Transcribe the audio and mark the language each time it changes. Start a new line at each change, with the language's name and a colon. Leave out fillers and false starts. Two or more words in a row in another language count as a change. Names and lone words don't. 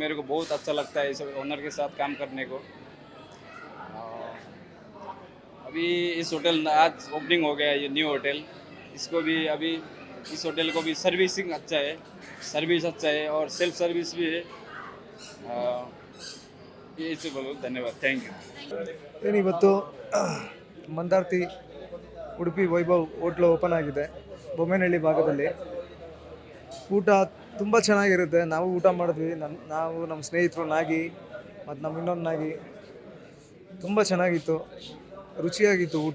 Hindi: मेरे को बहुत अच्छा लगता है इस ओनर के साथ काम करने को। अभी इस होटल आज ओपनिंग हो गया, ये
English: new hotel.
Hindi: इसको भी अभी इस होटल को भी सर्विसिंग अच्छा है, सर्विस अच्छा है और
English: self service
Hindi: भी है। ये इसे बोलो धन्यवाद,
English: thank you.
Kannada: ಏನಿವತ್ತು ಮಂದಾರ್ತಿ ಉಡುಪಿ ವೈಭವ್ ಹೋಟ್ಲು ಓಪನ್ ಆಗಿದೆ ಬೊಮ್ಮೆನಹಳ್ಳಿ ಭಾಗದಲ್ಲಿ. ಊಟ ತುಂಬ ಚೆನ್ನಾಗಿರುತ್ತೆ. ನಾವು ಊಟ ಮಾಡಿದ್ವಿ, ನಮ್ಮ ಸ್ನೇಹಿತರು ನಾಗಿ ಮತ್ತು ನಮ್ಮ ಇನ್ನೊಂದು ನಾಗಿ. ತುಂಬ ಚೆನ್ನಾಗಿತ್ತು, ರುಚಿಯಾಗಿತ್ತು ಊಟ.